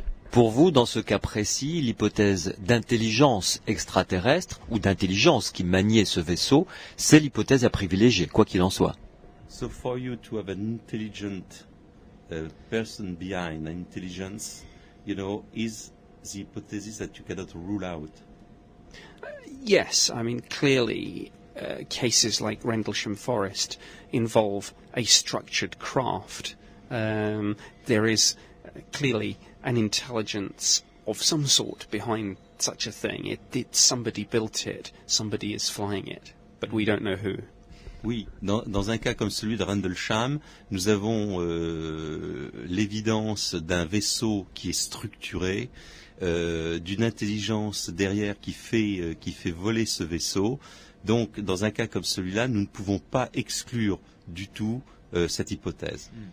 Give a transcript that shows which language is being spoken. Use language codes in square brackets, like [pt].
[fr] Pour vous, dans ce cas précis, l'hypothèse d'intelligence extraterrestre ou d'intelligence qui maniait ce vaisseau, c'est l'hypothèse à privilégier, quoi qu'il en soit. [en] So for you to have an intelligent person behind an intelligence, is the hypothesis that you cannot rule out? Yes, I mean, clearly cases like Rendlesham Forest involve a structured craft. There is clearly an intelligence of some sort behind such a thing. Somebody built it, somebody is flying it, but we don't know who. [fr] Oui, dans un cas comme celui de Rendlesham, nous avons l'évidence d'un vaisseau qui est structuré, d'une intelligence derrière qui fait voler ce vaisseau. Donc, dans un cas comme celui-là, nous ne pouvons pas exclure du tout cette hypothèse.